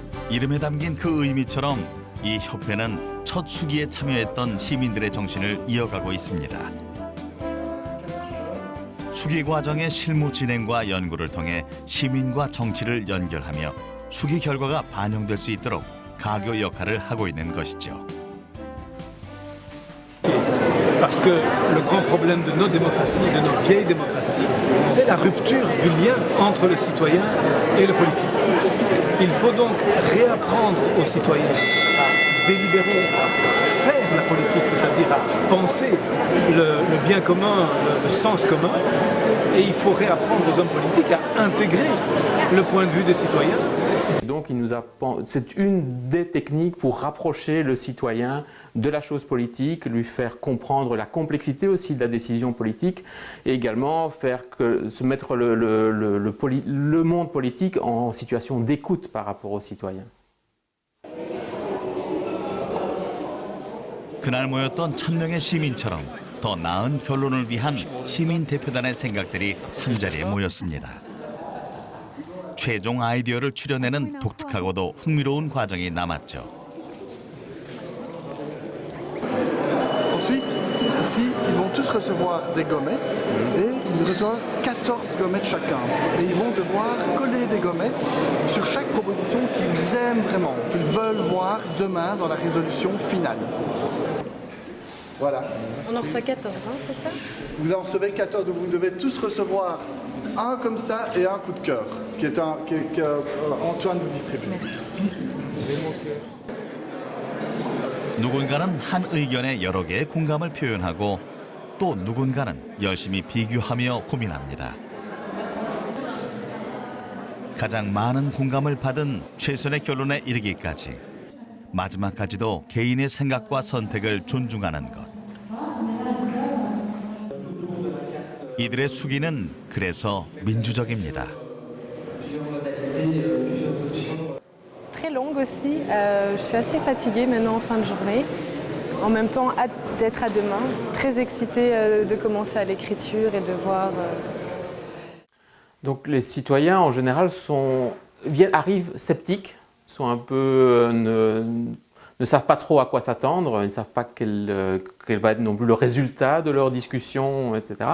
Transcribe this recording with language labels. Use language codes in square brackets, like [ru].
[ko] 이름에 담긴 그 의미처럼 이 협회는 첫 수기에 참여했던 시민들의 정신을 이어가고 있습니다. 수기 과정의 실무 진행과 연구를 통해 시민과 정치를 연결하며 수기 결과가 반영될 수 있도록 가교 역할을 하고 있는 것이죠. [fr] Parce que le grand problème de nos démocraties, de nos vieilles démocraties, c'est la rupture du lien entre le citoyen et le politique. Il faut donc réapprendre aux citoyens à délibérer, à faire la politique, c'est-à-dire à penser le bien commun, le sens commun. Et il faut réapprendre aux hommes politiques à intégrer le point de vue des citoyens. Donc c'est une des techniques pour rapprocher le citoyen de la chose politique, lui faire comprendre la complexité aussi de la décision politique et également se mettre le monde politique en situation d'écoute par rapport aux citoyens. [ko] 그날 모였던 1000명의 시민처럼 더 나은 결론을 위한 시민 대표단의 생각들이 한자리에 모였습니다. 최종 아이디어를 추려내는 독특하고도 흥미로운 과정이 남았죠. [fr] Ensuite, ici, ils vont tous recevoir des gommettes et ils reçoivent 14 gommettes chacun. Et ils vont devoir coller des gommettes sur chaque proposition qu'ils aiment vraiment, qu'ils veulent voir demain dans la résolution finale. Voilà. On en reçoit 14, hein, c'est ça? Vous en recevez 14, donc vous devez tous recevoir un comme ça et un coup de cœur, que Antoine vous distribue. [ko] 누군가는 한 의견에 여러 개의 공감을 표현하고 또 누군가는 열심히 비교하며 고민합니다. 가장 많은 공감을 받은 최선의 결론에 이르기까지 마지막까지도 개인의 생각과 선택을 존중하는 것. 이들의 수기는 그래서 민주적입니다. [fr] Très longue aussi. Je suis assez fatiguée maintenant en fin de journée. En même temps, hâte d'être à demain. Très excitée de commencer à l'écriture et de voir. Donc les citoyens en général arrivent sceptiques, sont un peu ne savent pas trop à quoi s'attendre, ils ne savent pas quel va être non plus le résultat de leur discussion, etc.